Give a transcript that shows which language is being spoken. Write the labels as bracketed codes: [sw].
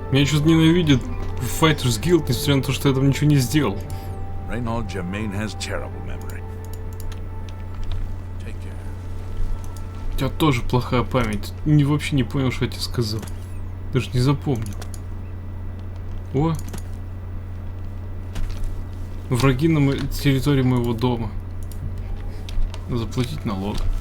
[ru] Меня что-то ненавидят в Fighters Guild, несмотря на то, что я там ничего не сделал. [en] Reynold Germain has terrible memory. Take care. [ru] У тебя тоже плохая память. Вообще не понял, что я тебе сказал. Даже не запомнил. О! Враги на территории моего дома. Заплатить налог.